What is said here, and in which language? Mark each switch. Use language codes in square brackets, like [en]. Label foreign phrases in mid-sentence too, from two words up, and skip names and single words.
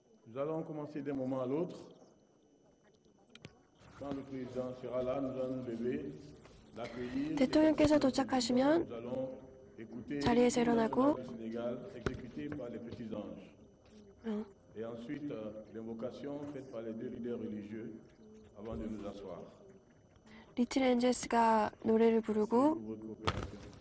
[fr] Nous allons commencer d'un moment à l'autre. Quand le président sera là, nous allons nous lever, l'accueillir. [ko] 대통령께서 도착하시면 [fr] Nous allons écouter [ko] 자리에서 [fr] l'hymne [ko] 일어나고 [fr] national du Sénégal exécuté par les petits anges. Et ensuite, l'invocation faite par les deux leaders religieux avant de nous asseoir. [ko] 리틀 엔젤스가 노래를 부르고 [fr] Pour votre coopération.